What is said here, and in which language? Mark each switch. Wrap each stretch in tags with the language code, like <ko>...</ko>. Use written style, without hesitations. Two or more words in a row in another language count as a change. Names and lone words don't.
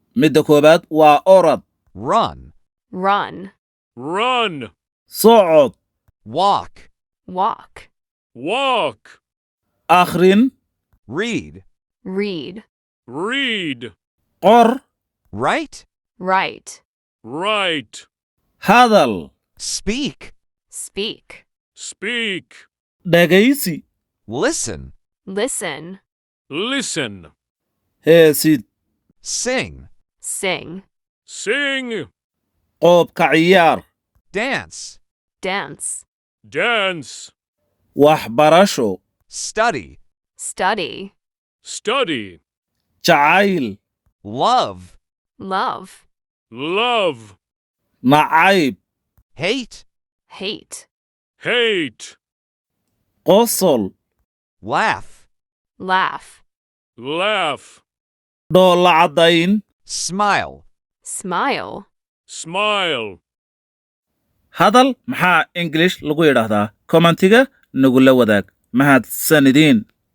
<so>midda koobaad waa orod.</so> <en>run, run, run,</en> <so>socod.</so> <en>walk, walk, walk,</en> <so>akhrin.</so> <en>read, read, read,</en> <so>qor.</so> <en>write, write, write,</en> <so>hadal.</so> <en>speak, speak, speak,</en> <so>dhegaysi.</so> <en>listen, listen, listen,</en> <so>heesid.</so> <en>sing, sing, sing,</en> <so>qoobka ciyaar.</so> <en>dance, dance, dance,</en> <so>waxbarasho.</so> <en>study, study, study,</en> <so>jacayl.</so> <en>love, love, love,</en> <so>nacayb.</so> <en>hate, hate, hate,</en> <so>qosol.</so> <en>laugh, laugh, laugh,</en> <so>dhoolla caddayn.</so> <en>smile, smile. smile.</en> <so>hadal maxaa English lagu yidhaahdaa? kommentiga nagula wadaag. mahadsanidin.</so>